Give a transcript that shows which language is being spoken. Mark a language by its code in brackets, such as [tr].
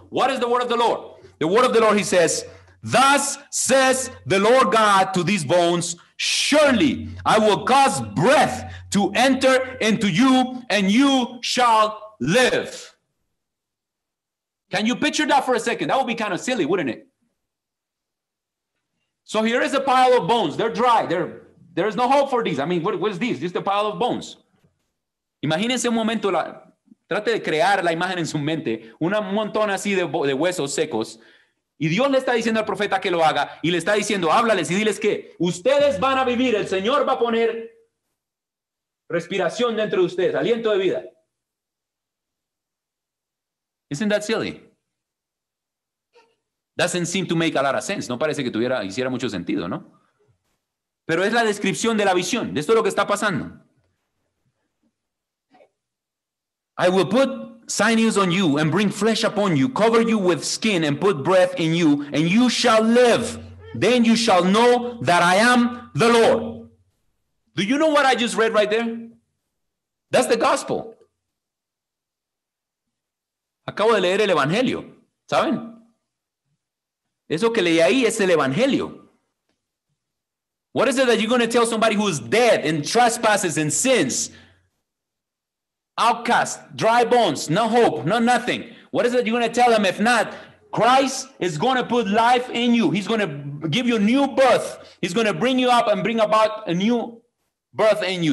[en] What is the word of the Lord? The word of the Lord, he says, thus says the Lord God to these bones, surely I will cause breath to enter into you, and you shall live. Can you picture that for a second? That would be kind of silly, wouldn't it? So here is a pile of bones. They're dry. There is no hope for these. I mean, what is this? Just a pile of bones. [es] Imagínense un momento, trate de crear la imagen en su mente, un montón así de huesos secos. Y Dios le está diciendo al profeta que lo haga y le está diciendo, háblales y diles que ustedes van a vivir, el Señor va a poner respiración dentro de ustedes, aliento de vida. [en] Isn't that silly? Doesn't seem to make a lot of sense. [es] No parece que hiciera mucho sentido, ¿no? Pero es la descripción de la visión. De esto es lo que está pasando. [en] I will put sinews on you and bring flesh upon you, cover you with skin and put breath in you, and you shall live. Then you shall know that I am the Lord. Do you know what I just read right there? That's the gospel. [es] Acabo de leer el evangelio, ¿saben? Eso que leí ahí es el evangelio. [en] What is it that you're going to tell somebody who is dead in trespasses and sins? outcast, dry bones, no hope, no nothing. What is it you're going to tell them? If not, Christ is going to put life in you. He's going to give you new birth. He's going to bring you up and bring about a new birth in you.